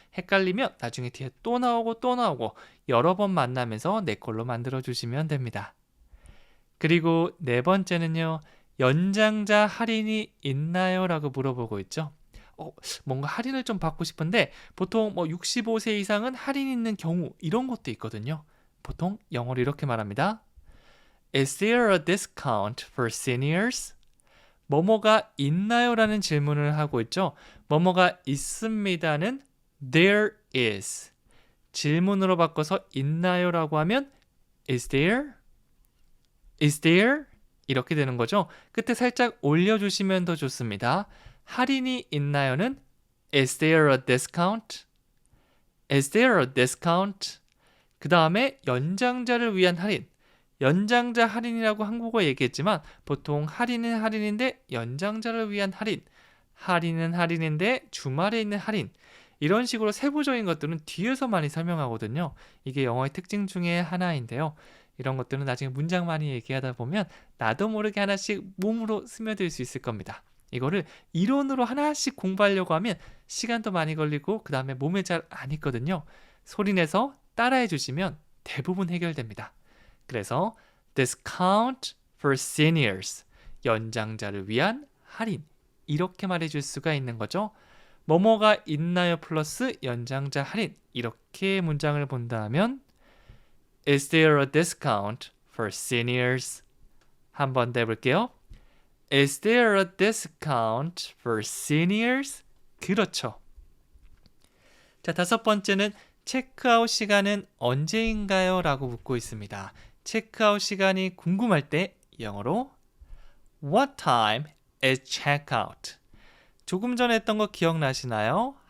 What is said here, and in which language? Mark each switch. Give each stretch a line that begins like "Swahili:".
Korean: 헷갈리면 나중에 뒤에 또 나오고 여러 번 만나면서 내 걸로 만들어주시면 됩니다. 그리고 네 번째는요. 연장자 할인이 있나요? 라고 물어보고 있죠. 뭔가 할인을 좀 받고 싶은데 보통 65세 이상은 할인 있는 경우 이런 것도 있거든요. 보통 영어로 이렇게 말합니다.
English: Is there a discount for seniors?
Korean: 뭐뭐가 있나요? 라는 질문을 하고 있죠. 뭐뭐가 있습니다는 there is. 질문으로 바꿔서 있나요? 라고 하면
English: is there? is there?
Korean: 이렇게 되는 거죠. 끝에 살짝 올려주시면 더 좋습니다. 할인이 있나요는
English: is there a discount? is there a discount?
Korean: 그 다음에 연장자를 위한 할인. 연장자 할인이라고 한국어 얘기했지만 보통 할인은 할인인데 연장자를 위한 할인, 할인은 할인인데 주말에 있는 할인, 이런 식으로 세부적인 것들은 뒤에서 많이 설명하거든요. 이게 영어의 특징 중에 하나인데요. 이런 것들은 나중에 문장 많이 얘기하다 보면 나도 모르게 하나씩 몸으로 스며들 수 있을 겁니다. 이거를 이론으로 하나씩 공부하려고 하면 시간도 많이 걸리고 그 다음에 몸에 잘 안 익거든요. 소리내서 따라해 주시면 대부분 해결됩니다. 그래서
English: discount for seniors,
Korean: 연장자를 위한 할인, 이렇게 말해줄 수가 있는 거죠. 뭐뭐가 있나요? 플러스 연장자 할인, 이렇게 문장을 본다면
English: Is there a discount for seniors?
Korean: 한 번 더 해볼게요.
English: Is there a discount for seniors?
Korean: 그렇죠. 자, 다섯 번째는 체크아웃 시간은 언제인가요? 라고 묻고 있습니다. 체크아웃 시간이 궁금할 때 영어로
English: What time is checkout?
Korean: 조금 전에 했던 거 기억나시나요?